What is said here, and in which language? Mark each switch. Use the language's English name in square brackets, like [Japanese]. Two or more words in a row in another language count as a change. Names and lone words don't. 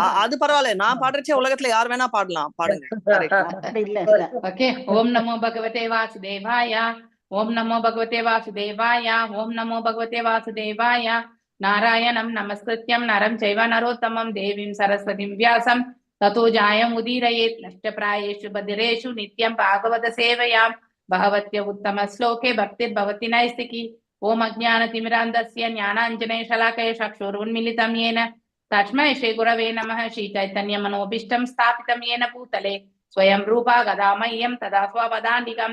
[Tamil] அது பரவாயில்ல, நான் பாடுறச்சே உலகத்துல யார் வேணா பாடலாம், பாடுங்க. ஓகே. [Sanskrit] ॐ नमो भगवते वासुदेवाय ॐ नमो भगवते वासुदेवाय ॐ नमो भगवते वासुदेवाय. नारायणं नमस्कृत्य नरं चैव नरोत्तमम् देवीं सरस्वतीं व्यासं ततो जायमुदीरयेत् नष्टप्रायेषु बधिरेषु नित्यं भागवत सेवयां भगवत्य उत्तम श्लोके भक्तिर्भवति नैस्तिकी। ओम अज्ञानतिमिरान्धस्य ज्ञानाञ्जनशलाकया चक्षुरुन्मीलितं येन तस्मै श्रीगुरवे नमः। श्रीचैतन्यमनोभीष्टं स्थापितं येन भूतले स्वयं रूपा गदा मह्यं तदा स्वपदान्तिकं।